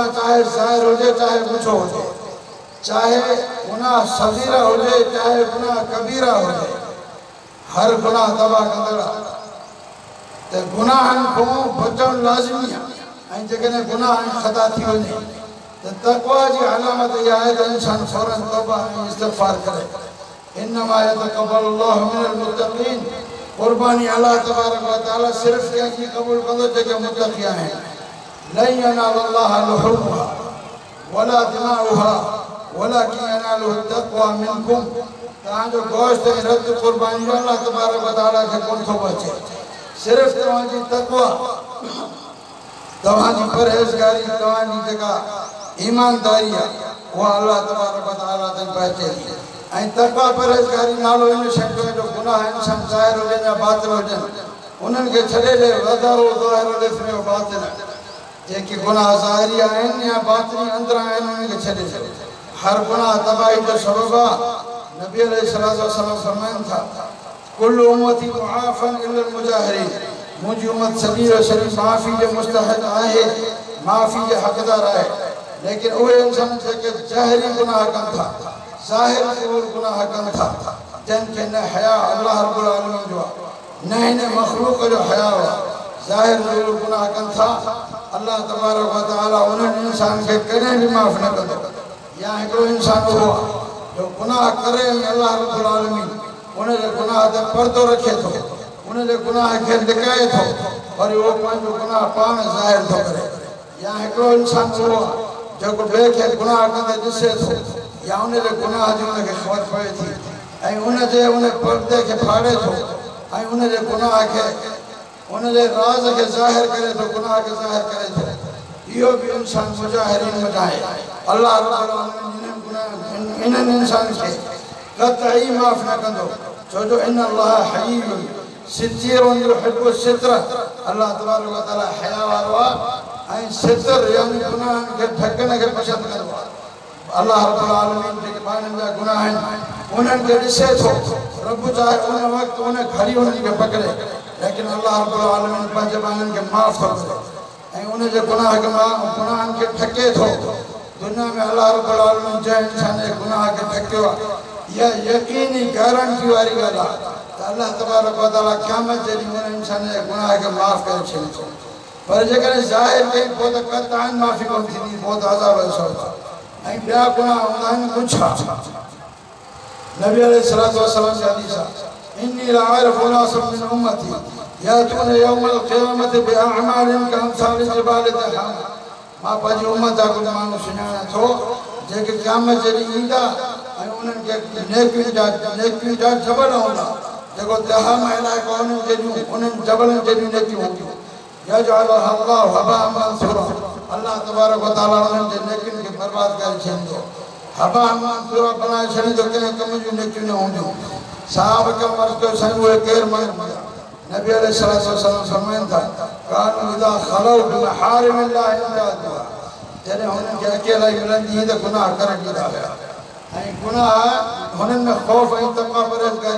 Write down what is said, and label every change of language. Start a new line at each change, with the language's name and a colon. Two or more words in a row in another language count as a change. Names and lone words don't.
Sindhi: चाहे ज़ाहिर हुजे चाहे गुछो हुजे चाहे गुनाह सग़ीरा हुजे चाहे गुनाह कबीरा हुजे हर गुनाह तबाह कंदड़ आहे त गुनाहनि खां बचणु लाज़मी आहे ऐं जेकॾहिं गुनाह ऐं ख़ता थी वञे त तक़वा जी अलामत इहा आहे त इंसान फौरन तौबा ऐं इस्तिग़फ़ार करे
Arabic: إنما يتقبل الله من المتقين
Sindhi: कुर्बानी
Arabic: الله تبارك وتعالى
Sindhi: सिर्फ़ कंहिंजी क़बूल कंदो जेके मुत्तक़ी आहिनि
Arabic: لن ينال الله لحومها ولا دماؤها ولكن يناله التقوى منكم
Sindhi: तव्हांजो गोश्त ऐं रत कुर्बानी
Arabic: الله تبارك وتعالى
Sindhi: खे कोन थो बचे सिर्फ़ तव्हांजी तक़वा तव्हांजी परहेज़गारी तव्हांजी जेका ईमानदारी आहे उहा
Arabic: الله تبارك وتعالى
Sindhi: ताईं पहुचे थी ऐं तक़वा परहेज़गारी नालो इन शइ जो गुनाह इंसान ज़ाहिर हुजनि या बातिल हुजनि उन्हनि खे छॾे ॾे वधारो
Arabic: ظاهر الإثم وباطل
Sindhi: जेके गुनाह ज़ाहिरी आहिनि या बातिनी अंदरां आहिनि उन्हनि खे छॾे छॾे हर गुनाह तबाही जो सबबु आहे नबी
Arabic: عليه الصلاة والسلام
Sindhi: फरमाइनि था
Arabic: كل أمتي معافى إلا المجاهرين
Sindhi: मुंहिंजी उम्मत सॼी जो सॼी माफ़ी जे मुस्तहिक़ आहे माफ़ी जे हक़दार आहे लेकिन उहे इंसान जेके ज़ाहिरी गुनाह कनि था ज़ाहिर गुनाह कनि था जिनखे न हया
Arabic: الله رب العالمين
Sindhi: जो आहे न हिन मख़लूक़ जो हया आहे ज़ाहिर गुनाह कनि था
Arabic: الله تبارك وتعالى
Sindhi: उन्हनि इंसान खे कॾहिं बि माफ़ न कंदो या हिकिड़ो इंसान उहो आहे जो गुनाह करे ऐं
Arabic: الله رب العالمين
Sindhi: उनजे गुनाह ते पर्दो रखे थो उनजे गुनाह खे लिकाए थो वरी उहो पंहिंजो गुनाह पाण ज़ाहिर थो करे या हिकिड़ो इंसान उहो आहे जेको ॿिए खे गुनाह कंदे ॾिसे थो या उनजे गुनाह जी उनखे ख़बर पए थी ऐं उनजे उन पर्दे खे फाड़े थो ऐं उनजे गुनाह खे उनजे राज़ खे ज़ाहिर करे थो गुनाह खे ज़ाहिर करे थो इहो बि इंसान मुजाहिरीन में आहे
Arabic: الله رب العالمين
Sindhi: इन्हनि इंसान खे क़तई माफ़ न कंदो छो जो
Arabic: إن الله حيي ستير يحب الستر الله تبارك وتعالى
Sindhi: हया वारो आहे ऐं सितर यानी गुनाहन के ढकण के पसंद करदो
Arabic: الله رب العالمين
Sindhi: के पाणन जा गुनाह आहिनि उन्हनि खे ॾिसे थो रब चाहे उन वक़्तु उन घड़ी उन्हनि खे पकड़े लेकिन
Arabic: الله رب العالمين
Sindhi: पंहिंजे बाननि खे माफ़ थो करे ऐं उन जे गुनाहनि खे ढके थो दुनिया में
Arabic: الله رب العالمين
Sindhi: जंहिं इंसान जे गुनाह खे ढकियो आहे इहा यकीनी गारंटी वारी ॻाल्हि आहे त
Arabic: الله تبارك وتعالى
Sindhi: क़यामत जे ॾींहुं उन इंसान जे गुनाह खे माफ़ करे छॾींदो पर जेकॾहिं ज़ाहिर कई पोइ त क़तअन माफ़ी कोन थींदी पोइ त अज़ाब जो सबबु ऐं ॿिया गुनाह हूंदा आहिनि गुच्छा नबी
Arabic: عليه الصلاة والسلام
Sindhi: जी हदीस आहे
Arabic: إني لأعرف أناسا من أمتي يأتون يوم القيامة بأعمال كأمثال جبال تهامة
Sindhi: मां पंहिंजी उम्मत जा कुझु माण्हू सुञाणा थो जेके क़यामत जे ॾींहुं ईंदा ऐं उन्हनि खे नेकियुनि जा जबल हूंदा जेको तिहामा इलाइक़ो उन्हनि जबलनि जहिड़ियूं नेकियूं हूंदियूं
Arabic: يجعلها الله هباء منثورا الله تبارك وتعالى
Sindhi: उन्हनि जे नेकियुनि खे बर्बाद करे छॾींदो हबाअन मंसूरा बनाए छॾींदो कंहिं कम जूं नेकियूं न हूंदियूं साहब खे अर्ज़ु कयो साईं उहे केरु माण्हू हुआ नबी
Arabic: عليه الصلاة والسلام
Sindhi: फरमाइनि था
Arabic: كانوا إذا خلوا بمحارم الله انتهكوها
Sindhi: जॾहिं हुननि खे अकेलाई मिलंदी हुई त गुनाह करे ॾींदा हुआ ऐं गुनाह हुननि में ख़ौफ़ ऐं तक़वा परहेज़गारी